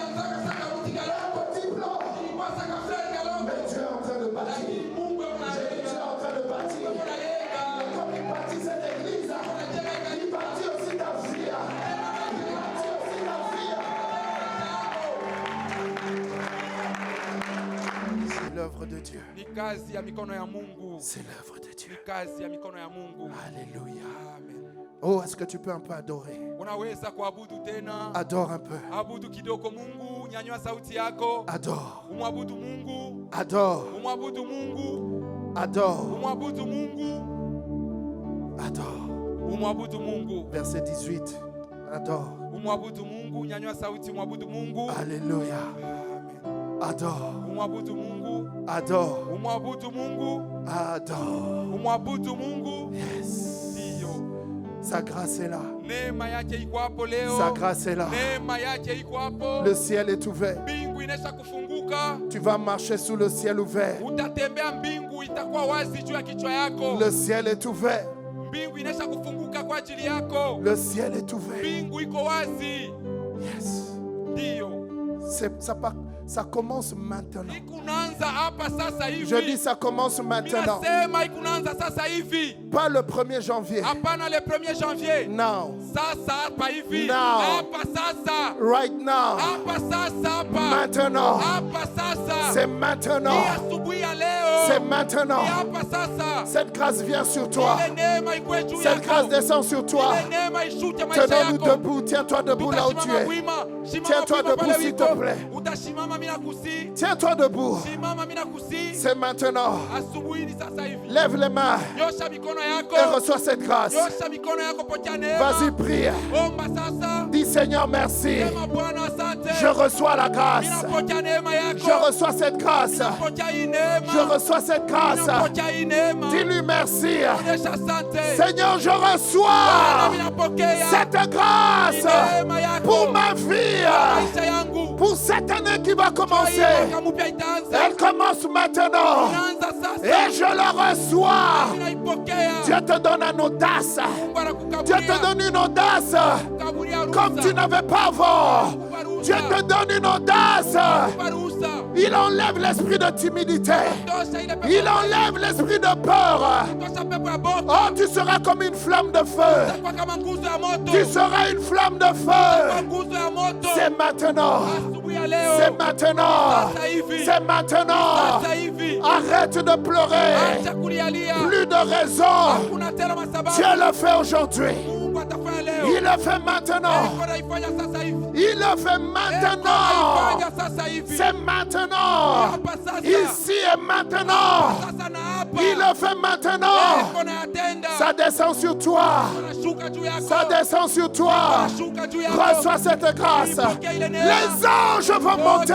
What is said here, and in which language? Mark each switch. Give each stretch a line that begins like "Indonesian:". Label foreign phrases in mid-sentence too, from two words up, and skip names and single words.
French: Mais Dieu est en train de bâtir. J'ai dit Dieu est en train de bâtir. Et comme il bâtit cette église, il bâtit aussi ta vie. Il bâtit aussi ta vie. C'est l'œuvre de Dieu.
Swahili: Ni kazi ya mikono ya Mungu.
French: C'est l'œuvre de Dieu.
Swahili: Ni kazi ya mikono ya Mungu.
French: Alléluia. Amen. Oh, est-ce que tu peux un peu adorer?
Swahili: Unaweza kuabudu tena.
French: Adore un peu.
Swahili: Abudu kidogo Mungu, nyanyua sauti yako.
French: Adore.
Swahili: Umwabudu Mungu.
French: Adore.
Swahili: Umwabudu Mungu.
French: Adore.
Swahili: Umwabudu Mungu.
French: Adore.
Swahili: Umwabudu Mungu.
French: Verset 18. Adore.
Swahili: Umwabudu Mungu, nyanyua sauti, umwabudu Mungu.
French: Alléluia. Amen. Adore.
Swahili: Umwabudu Mungu.
French: Adore.
Swahili: Umwabudu Mungu.
French: Adore.
Swahili: Umwabudu Mungu.
English: Yes.
Swahili: Ndiyo.
French: Sa grâce est là.
Swahili: Neema yake iko hapo leo.
French: Sa grâce est là.
Swahili: Neema yake iko hapo.
French: Le ciel est ouvert.
Swahili: Mbingu inaisha kufunguka.
French: Tu vas marcher sous le ciel ouvert.
Swahili: Utatembea, mbingu itakuwa wazi juu ya kichwa yako.
French: Le ciel est ouvert.
Swahili: Mbingu inaisha kufunguka kwa ajili yako.
French: Le ciel est ouvert.
Swahili: Mbingu iko wazi.
English: Yes.
Swahili: Ndiyo.
French: Ça commence maintenant.
Swahili: Ikunaanza hapa sasa hivi.
French: Je dis ça commence maintenant.
Swahili: Minasema ikunaanza sasa hivi.
French: Pas le 1er janvier.
Swahili: Hapana le 1er janvier.
English: Now.
Swahili: Sasa hapa hivi.
English: Now.
Swahili: Hapa sasa.
English: Right now.
Swahili: Hapa sasa hapa.
French: Maintenant.
Swahili: Hapa sasa.
French: C'est maintenant.
Swahili: Ni asubuhi ya leo.
French: C'est maintenant.
Swahili: Ni hapa sasa.
French: Cette grâce vient sur toi.
Swahili: Ile neema ikuwe juu
French: Cette grâce
Swahili: yako.
French: descend sur toi.
Swahili: Ile neema ishute maisha
French: Tenons-nous
Swahili: yako.
French: debout. Tiens-toi debout là où tu
Swahili: Utasimama
French: es.
Swahili: wima. Simama
French: Tiens-toi
Swahili: wima
French: debout,
Swahili: pale
French: s'il te
Swahili: wiko.
French: plaît.
Swahili: Utasimama mimi nakusi.
French: Tiens-toi debout.
Swahili: Simama mimi nakusi.
French: C'est maintenant.
Swahili: Asubuhi ni sasa hivi.
French: Lève les mains
Swahili: Nyosha mikono yako.
French: et reçois cette grâce.
Swahili: Nyosha mikono yako, pokea neema.
French: Vas-y, prie.
Swahili: Omba sasa.
French: Dis Seigneur, merci.
Swahili: Sema Bwana asante.
French: Je reçois la grâce.
Swahili: Ninapokea neema yako.
French: Je reçois cette grâce.
Swahili: Ninapokea hii neema.
French: Je reçois cette grâce.
Swahili: Ninapokea hii neema.
French: Dis-lui merci.
Swahili: Onyesha asante.
French: Seigneur, je
Swahili: Bwana,
French: reçois
Swahili: ninapokea
French: cette grâce
Swahili: neema yako.
French: pour ma vie.
Swahili: Maisha yangu.
French: Pour cette année qui va commencer.
Swahili: Mwaka mpya itaanza.
French: Elle commence maintenant.
Swahili: Inaanza sasa.
French: Et je le reçois.
Swahili: Ninaipokea.
French: Dieu te donne une audace.
Swahili: Mungu anakukaburia.
French: Dieu te donne une audace
Swahili: Kukaburia
French: comme
Swahili: ruhusa.
French: tu n'avais pas avant.
Swahili: Kukupa ruhusa.
French: Dieu te donne une audace.
Swahili: Kukupa ruhusa.
French: Il enlève l'esprit de timidité.
Swahili: Tosha ile pepo.
French: Il enlève l'esprit de peur.
Swahili: Tosha pepo ya boko.
French: Oh, tu seras comme une flamme de feu.
Swahili: Itakuwa kama nguzo ya moto.
French: Tu seras une flamme de
Swahili: Itakuwa
French: feu.
Swahili: nguzo ya moto.
French: C'est maintenant.
Swahili: Asubuhi ya leo.
French: C'est maintenant.
Swahili: Sasa hivi.
French: C'est maintenant.
Swahili: Sasa hivi.
French: Arrête de pleurer.
Swahili: Acha kulialia.
French: Plus de raison.
Swahili: Hakuna tena masababu.
French: Dieu le fait aujourd'hui.
Swahili: Mungu atafanya leo.
French: Il le fait maintenant.
Swahili: Eko naifanya sasa hivi.
French: Il le fait
Swahili: Eko
French: maintenant.
Swahili: naifanya sasa hivi.
French: C'est maintenant.
Swahili: Hapa sasa.
French: Ici et maintenant.
Swahili: Sasa na hapa.
French: Il le fait maintenant.
Swahili: Eko nayatenda.
French: Ça descend sur toi.
Swahili: Anashuka juu yako.
French: Ça descend sur toi.
Swahili: Anashuka juu yako.
French: Reçois cette grâce.
Swahili: Pokea ile neema.
French: Les anges vont monter